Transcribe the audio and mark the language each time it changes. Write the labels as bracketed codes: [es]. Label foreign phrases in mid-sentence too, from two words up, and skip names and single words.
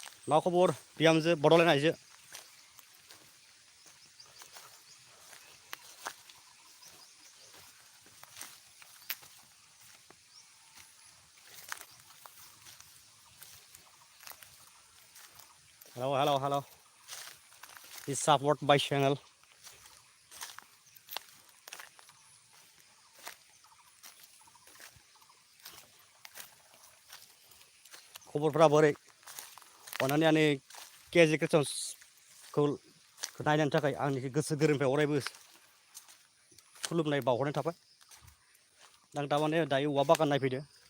[brx] मा खबर बिहामजो बड'लेण्ड आइजो [en] hello please support my channel [brx] खबरफोरा बोरै अननानै आंनि kjCreation खौ नायनायनि थाखाय आंनि गोसो गोरबोनिफ्राय अरायबो खुलुमनाय बावहरनाय थाबाय आं दामाने दायो औवा बागान नायफैदो